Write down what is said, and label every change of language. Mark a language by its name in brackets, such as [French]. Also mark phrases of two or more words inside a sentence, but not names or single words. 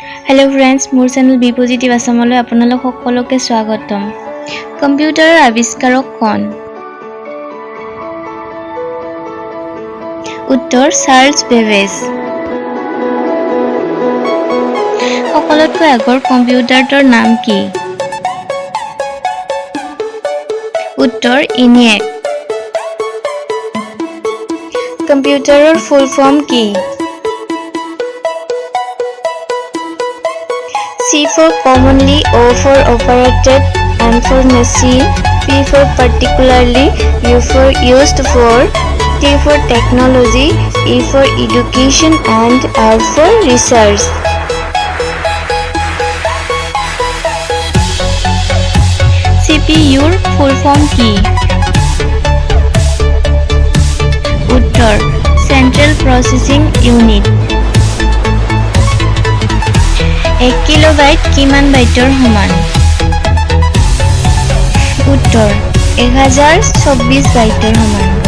[English] Hello friends [Assamese] মোৰ চেনেল बी पॉजिटिव आसामলৈ আপোনালোক সকলোকে স্বাগতম। কম্পিউটাৰৰ আৱিষ্কাৰক কোন? উত্তৰ চাৰ্লছ বেবেজ। সকলোতকৈ আগৰ কম্পিউটাৰটোৰ নাম কি? উত্তৰ ইনিয়েক। কম্পিউটাৰৰ ফুল ফৰ্ম কি? [English] C for commonly, O for operated, M for machine, P for particularly, U for used for, T for technology, E for education and R for research. [Assamese] CPU ৰ [English] full form [Assamese] কি? উত্তৰ [English] Central Processing Unit। [Assamese] 1 কিলোবাইট কিমান বাইটৰ সমান? উত্তৰ 1024 বাইটৰ সমান।